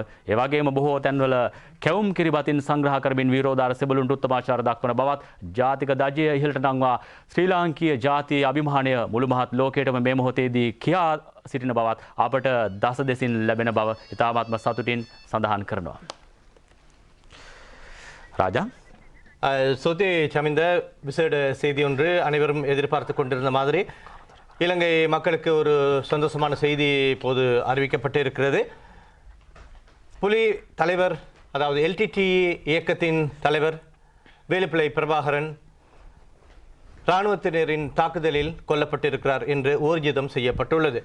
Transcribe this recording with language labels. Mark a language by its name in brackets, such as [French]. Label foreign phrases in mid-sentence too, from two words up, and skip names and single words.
[Sinhala] ඒ වගේම බොහෝ තැන්වල කැවුම් කිරිබතින් සංග්‍රහ කරමින් විරෝධාර සෙබළුන්ට උත්තමාචාර දක්වන බවත් ජාතික දජය ඉහළට නංවා ශ්‍රී ලාංකීය ජාතියේ අභිමානය මුළු මහත් ලෝකයටම මේ මොහොතේදී කියා සිටින බවත් අපට දස දෙසින් ලැබෙන බව ඉතාමත්ම සතුටින් සඳහන් කරනවා. රාජා [Tamil] சோதி சமிந்த விசேட செய்தி ஒன்று அனைவரும் எதிர்பார்த்து கொண்டிருந்த மாதிரி இலங்கை மக்களுக்கு ஒரு சந்தோஷமான செய்தி இப்போது அறிவிக்கப்பட்டு இருக்கிறது. புலி தலைவர் அதாவது LTT இயக்கத்தின் தலைவர் வேலுப்பிள்ளை பிரபாகரன் இராணுவத்தினரின் தாக்குதலில் கொல்லப்பட்டிருக்கிறார் என்று ஊர்ஜிதம் செய்யப்பட்டுள்ளது.